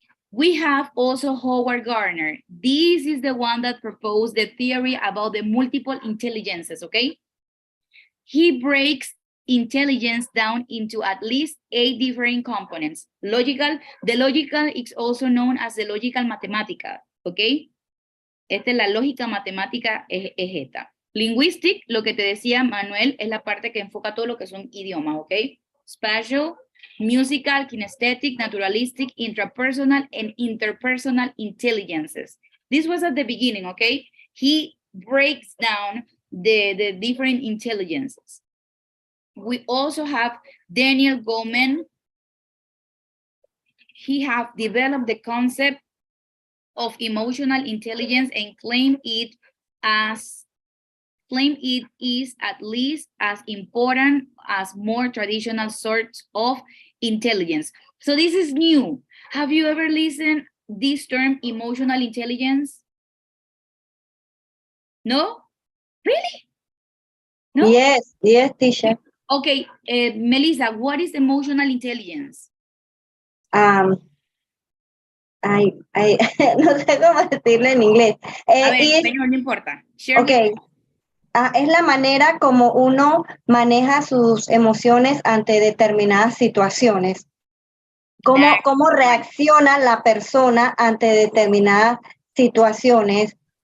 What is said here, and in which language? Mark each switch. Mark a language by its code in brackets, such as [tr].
[en] We have also Howard Gardner. This is the one that proposed the theory about the multiple intelligences, okay? He breaks intelligence down into at least 8 different components. Logical, the logical is also known as the logical mathematica, okay? [es] Esta es la lógica matemática, es esta. Linguistic, lo que te decía Manuel, es la parte que enfoca todo lo que son idiomas, okay? [en] Spatial, musical, kinesthetic, naturalistic, intrapersonal, and interpersonal intelligences. This was at the beginning, okay? He breaks down the different intelligences. We also have Daniel Goleman. He have developed the concept of emotional intelligence and claim it is at least as important as more traditional sorts of intelligence. So this is new. Have you ever listened this term emotional intelligence? No? Really? No? Yes, teacher. Okay, Melissa, what is emotional intelligence? [es] No sé cómo decirlo en inglés. A ver, español, no importa. Share [en] Okay. [es] Es la manera como uno maneja sus emociones ante determinadas situaciones. ¿Cómo reacciona la persona ante determinadas situaciones?